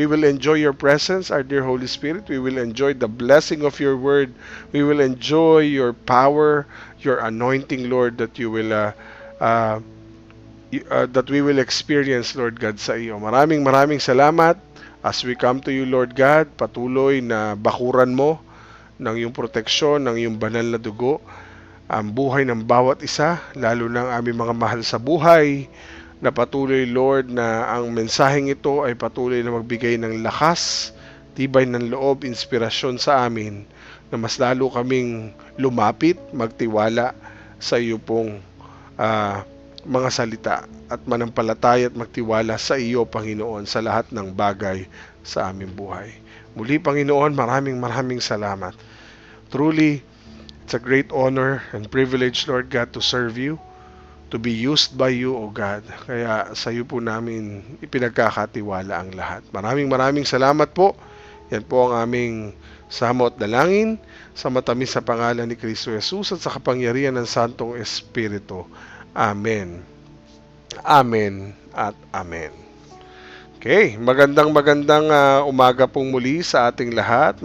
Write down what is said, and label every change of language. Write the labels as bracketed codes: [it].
[en] We will enjoy your presence, our dear Holy Spirit. We will enjoy the blessing of your word. We will enjoy your power, your anointing, Lord, that you will that we will experience, Lord God, [tl] sa iyo. Maraming salamat [en] as we come to you, [tl] Lord God. Patuloy na bakuran mo ng iyong proteksyon, ng iyong banal na dugo, ang buhay ng bawat isa, lalo ng aming mga mahal sa buhay, na patuloy, Lord, na ang mensaheng ito ay patuloy na magbigay ng lakas, tibay ng loob, inspirasyon sa amin, na mas lalo kaming lumapit, magtiwala sa iyo pong mga salita at manampalataya at magtiwala sa iyo, Panginoon, sa lahat ng bagay sa aming buhay. Muli, Panginoon, maraming salamat. [en] Truly, it's a great honor and privilege, Lord God, to serve you, to be used by you, O God. [tl] Kaya sa iyo po namin ipinagkakatiwala ang lahat. Maraming salamat po. Yan po ang aming samo at dalangin sa matamis sa pangalan ni Kristo Jesus at sa kapangyarihan ng Santong Espiritu. Amen. Amen at amen. Okay, magandang umaga pong muli sa ating lahat.